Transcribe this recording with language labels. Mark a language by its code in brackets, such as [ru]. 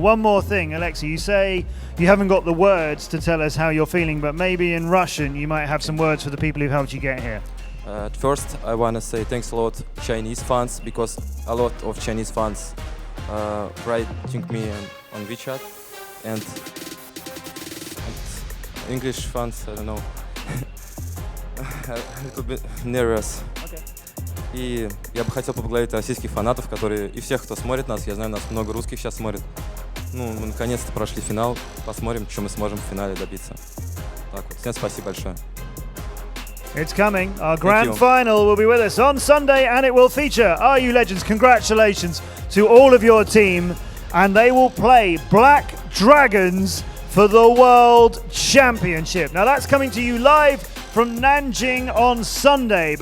[en] One more thing, Alexei, you say you haven't got the words to tell us how you're feeling, but maybe in Russian you might have some words for the people who helped you get here. At first, I want to say thanks a lot Chinese fans, because a lot of Chinese fans writing me on WeChat, and English fans, I don't know. little bit nervous. [ru] И я бы хотел поблагодарить российских фанатов, которые и всех, кто смотрит нас. Я знаю, нас много русских сейчас смотрит. Ну, мы наконец-то прошли финал. Посмотрим, что мы сможем в финале добиться. Так вот, всем спасибо большое. [en] It's coming. Our grand final will be with us on Sunday, and it will feature ruLegends. Congratulations to all of your team, and they will play Black Dragons for the World Championship. Now that's coming to you live from Nanjing on Sunday.